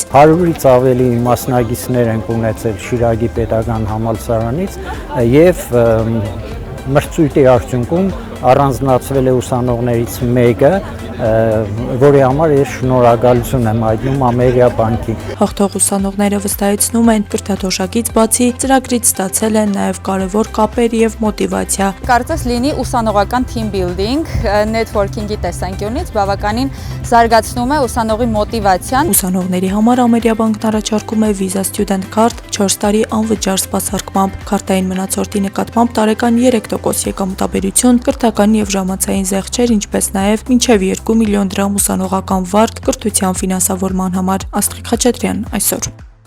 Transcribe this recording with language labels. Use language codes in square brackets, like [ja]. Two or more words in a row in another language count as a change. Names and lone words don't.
[hy] 100-ից ավելի մասնագետներ են ունեցել Շիրակի պետական համալսարանից եւ մրցույթի արդյունքում առանձնացվել է ուսանողներից մեկը, որի համար ես շնորհակալություն եմ հայտնում Ամերիաբանկին։ Հաղթող ուսանողները վստահեցնում են, կրթաթոշակից բացի ծրագրից ստացել են նաև կարևոր կապեր եւ մոտիվացիա։ Կարծես լինի ուսանողական [en] team building, [hy] networking-ի տեսանկյունից բավականին զարգացնում է ուսանողի մոտիվացիան։ Ուսանողների համար Ամերիաբանկն առաջարկում է Visa Student Card 4 տարի անվճար սպասարկմամբ, քարտային մնացորդի նկատմամբ տարեկան 3% եկամտաբերություն, կրթական եւ ժամանցային զեղչեր, ինչպես նաեւ մինչեւ 2 միլիոն դրամ ուսանողական վարկ կրթության ֆինանսավորման համար։ Աստղիկ Խաչատրյան, այսօր։